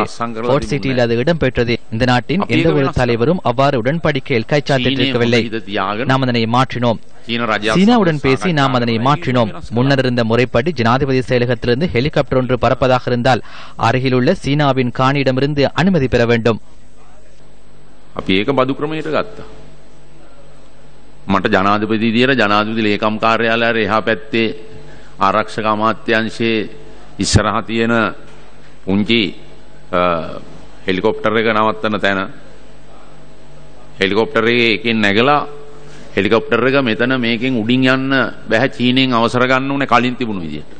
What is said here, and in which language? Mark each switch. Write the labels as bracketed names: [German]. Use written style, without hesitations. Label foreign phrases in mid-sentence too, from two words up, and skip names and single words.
[Tamil] போர்ட் சிட்டியில் அது இடம்பெற்றது. இந்த நாட்டின் எந்த ஒரு தலைவரும் அவ்வாறு உடன்படிக்கையில் கைச்சாத்திட்டிருக்கவில்லை. நாம் அதனை மாற்றினோம். சீனாவுடன் பேசி நாம் அதனை மாற்றினோம். முன்னர் இருந்த முறைப்படி ஜனாதிபதி செயலகத்திலிருந்து ஹெலிகாப்டர் ஒன்று பறப்பதாக இருந்தால் அருகிலுள்ள சீனாவின் காணியிடமிருந்து அனுமதி பெற வேண்டும். [Sinhala] අපි ඒක බදු ක්‍රමයට ගත්තා. මට ජනාධිපති විදියට ජනාධිපති ලේකම් කාර්යාලයේ එහා පැත්තේ ආරක්ෂක අමාත්‍යාංශයේ ඉස්සරහ තියෙන පුංචි හෙලිකොප්ටර් එක නවත්තන තැන හෙලිකොප්ටර් එකකින් නැගලා හෙලිකොප්ටර් එක මෙතන මේකෙන් උඩින් යන්න බෑ චීනෙන් අවසර ගන්න ඕනේ කලින් තිබුණු විදියට.